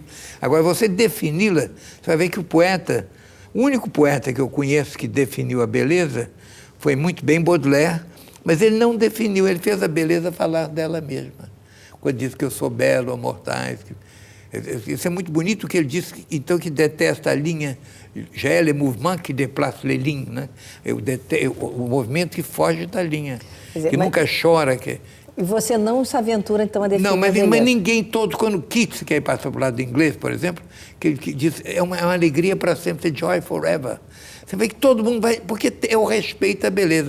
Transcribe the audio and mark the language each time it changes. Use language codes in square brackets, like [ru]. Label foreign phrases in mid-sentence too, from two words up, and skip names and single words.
[pt] Agora, você defini-la, você vai ver que o único poeta que eu conheço que definiu a beleza foi muito bem Baudelaire, mas ele não definiu, ele fez a beleza falar dela mesma. Quando diz que eu sou belo, mortais. Isso é muito bonito que ele diz, então, que detesta a linha, já é [fr] le mouvement que déplace les lignes, [pt] né? O movimento que foge da linha, que nunca chora. E você não se aventura, então, a definir não, mas beleza. Ninguém quando Keats, que aí passou para o lado do inglês, por exemplo, que diz, é uma alegria para sempre, [en] joy forever. [pt] Você vê que todo mundo vai, porque é o respeito à beleza.